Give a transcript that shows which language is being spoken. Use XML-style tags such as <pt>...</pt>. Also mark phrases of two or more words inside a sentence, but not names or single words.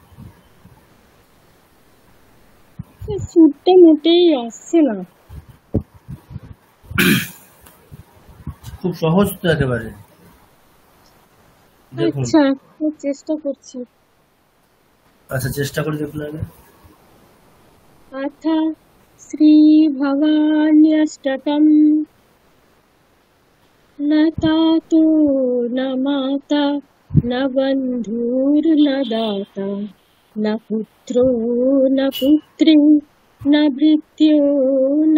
<bn>সুরটা মোটেই আসছে না। খুব সহজ তো একেবারে, দেখুন। আচ্ছা, চেষ্টা করছি। আচ্ছা, চেষ্টা করে দেখুন আগে।</bn> <sa>अथ श्रीभवान्यष्टकम् न तातो न माता न बन्धुर्न दाता न पुत्रो न पुत्री न भृत्यो न</sa>